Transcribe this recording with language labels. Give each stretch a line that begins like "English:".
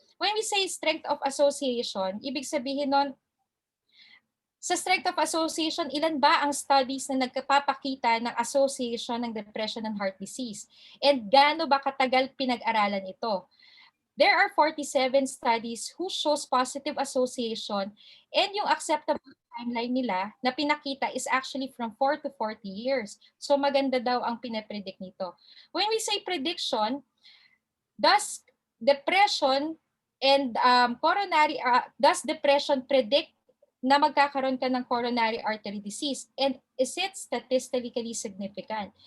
English: When we say strength of association,
Filipino: ibig sabihin nun, sa strength of association, ilan ba ang studies na nagpapakita ng association ng depression and heart disease? And gaano ba katagal pinag-aralan ito?
English: There are 47 studies who shows positive association and
Filipino: yung acceptable timeline nila na pinakita
English: is actually from 4 to 40 years.
Filipino: So maganda daw ang pinapredict nito.
English: When we say prediction, does depression and does depression predict
Filipino: na magkakaroon ka ng coronary artery disease?
English: And is it statistically significant?